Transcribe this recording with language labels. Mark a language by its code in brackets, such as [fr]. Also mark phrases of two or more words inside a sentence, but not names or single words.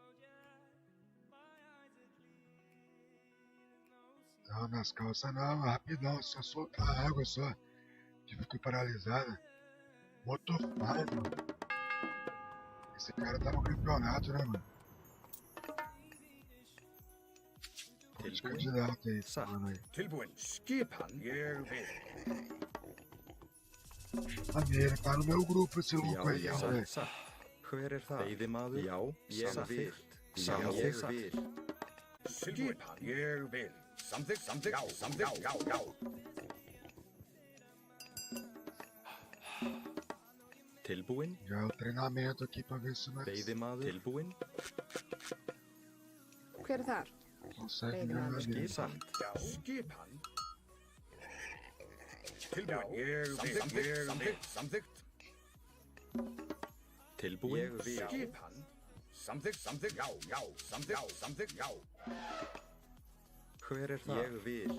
[pt] Não, nas calças não, rapidão, só soltar a água só. Que fiquei paralisada. Motofai, mano. Esse cara tá no campeonato, né, mano? Pode candidato aí, falando aí. [is] Tilbúin. Skipan. Eu vil. [pt] Ele tá no meu grupo, esse louco aí, ó, velho. [is] Hver er það? Veiðimaður? Já, samþykkt. Skipan. Eu vil. Samþykkt. Já. Tilbúin? [pt] Já é o treinamento aqui pra ver se nós [is] Veiðimaður? Tilbúin? Hver er þar? [pt] consegue ganhar dele. [is] Skipan. Skipan. Tilbúin. Eu vil. Samþykkt. Tilbúin. Skipan. Samþykkt, samþykkt, já, já, samþykkt, samþykkt, já. Hver er það? Ég vil.